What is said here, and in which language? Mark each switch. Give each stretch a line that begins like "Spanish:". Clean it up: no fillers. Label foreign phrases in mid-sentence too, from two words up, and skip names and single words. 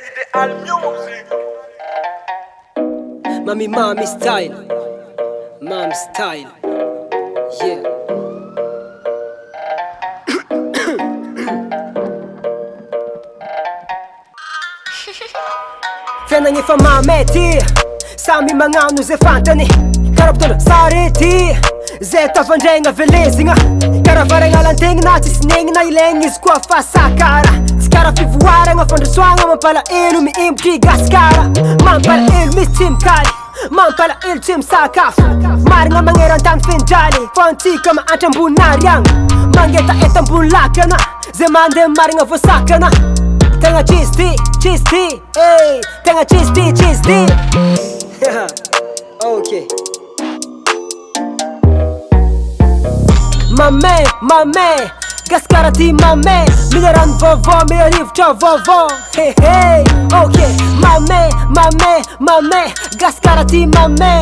English: All music. Mamstyle, Mamstyle, yeah.
Malagasy: Fianagna efa Mahamay ty, samy magnano zay fantany. Karaha mpitondra sarety, zay tafandraigna velezigna. Karaha varagna lantegna tsisy negnina ilaigna izy koa fa sakara. Tsy karaha fivoaragna fandrasoagna mampalahelo miimbotry gasikara. Mampalahelo misy tsy mikaly, mampalahelo tsy misakafo. Marigna magnerantany fendraly, fa antsika mahantra ambony agny. Mangetaeta ambony lakana, zay mandeha marigna voasakana. Tegna cheese tea, hey, tegna cheese tea. Okay. Mamay, gasikara ty Mamay. Mila rano vaovao, mila rivotra vaovao.
English: Hey, okay.
Malagasy: Mamay, gasikara ty Mamay.